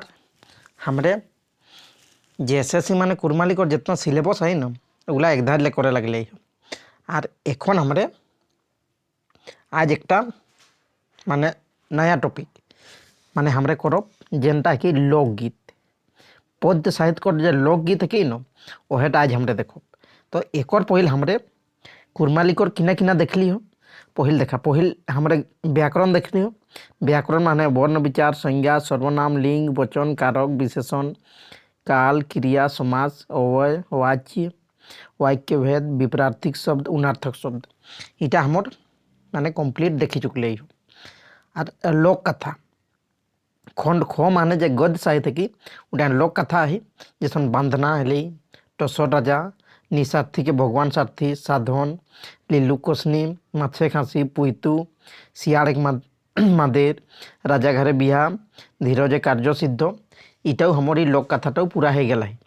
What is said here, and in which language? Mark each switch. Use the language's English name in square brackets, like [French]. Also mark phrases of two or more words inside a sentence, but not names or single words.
[Kudmali] हमरे जेएसएससी माने कुरमालिक [Hindi] और जितना सिलेबस है ना [Kudmali] ओगला एक धार ले करे लगले और एखन हमरे आज एकटा माने नया टॉपिक माने हमरे करब जेनटा कि लोकगीत पद्य साहित्य कर जे लोकगीत कि न ओहेटा आज हमरे देखब। तो एक पहिल हमरे कुरमालिकर किना किना देखली हो। पहिल हमरे व्याकरण देखली हो। व्याकरण माने वर्ण विचार संज्ञा सर्वनाम लिंग वचन कारक विशेषण काल क्रिया समास अवय वाच्य वाक्य भेद विपरार्थिक शब्द उनार्थक शब्द इटा हमर माने कम्प्लीट देखी चुकले हो। और लोक कथा खंड ख माने जे गद्य साहित्य की उड़ा लोक कथा है जैसन बांधना हेली टसर राजा निसार्थी के भगवान सारथी साधन लीलू कोसनी माछे खासी पुईतु सियाड़ मादेर राजा घरे बिहा धीरजे कार्य सिद्ध इटाও हमर लोक कथाटाও [Hindi] पूरा हो गया है।